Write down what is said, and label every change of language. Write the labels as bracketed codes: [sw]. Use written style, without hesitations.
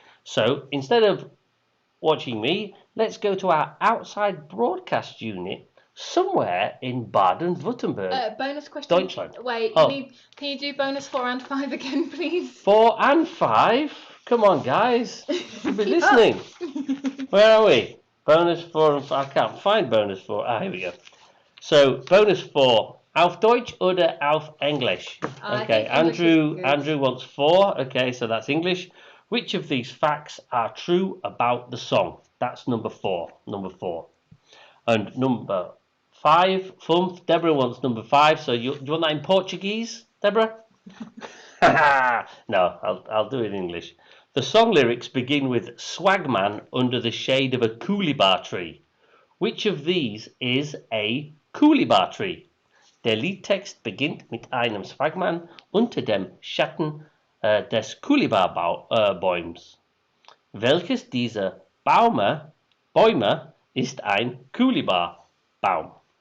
[en] So, instead of watching me, let's go to our outside broadcast unit somewhere in Baden-Württemberg. Bonus question. [de] Deutschland. [en] Wait, can you do bonus 4 and 5 again, please? 4 and 5? Come on, guys. You'll be listening. Where are we? Bonus 4 and 5. I can't find bonus 4. Ah, here we go. So, bonus 4. [de] Auf Deutsch oder auf English? [en] Okay, Andrew wants 4. Okay, so that's English. Which of these facts are true about the song? That's number 4. Number 4. And number 5, Deborah wants number 5. So, do you want that in Portuguese, Deborah? No, I'll do it in English. The song lyrics begin with Swagman under the shade of a Coolibah tree. Which of these is a Coolibah tree? [de] Der Liedtext beginnt mit einem Swagman unter dem Schatten des Coolibah-Bäums. Welches dieser Bäume ist ein Coolibah-Baum?